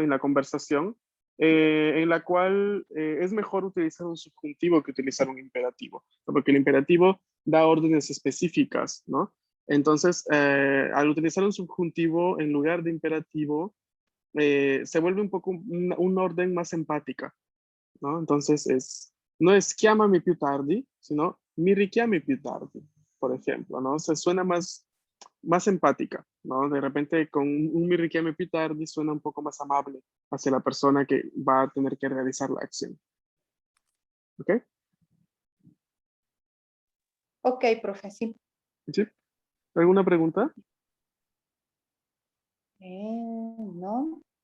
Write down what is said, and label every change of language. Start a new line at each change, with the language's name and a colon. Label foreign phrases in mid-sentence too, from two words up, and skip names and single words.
Spanish: En la conversación en la cual es mejor utilizar un subjuntivo que utilizar un imperativo, ¿no? Porque el imperativo da órdenes específicas, ¿no? Entonces, al utilizar un subjuntivo en lugar de imperativo, se vuelve un poco un orden más empática, ¿no? Entonces, no es
Italian: chiamami più tardi,
Spanish: sino
Italian: mi richiami più tardi,
Spanish: por ejemplo, ¿no? Se suena más empática, ¿no? De repente con un
Italian: mi richiami più tardi
Spanish: suena un poco más amable hacia la persona que va a tener que realizar la acción. ¿Ok? Ok, profe, sí. ¿Sí? ¿Alguna pregunta? No.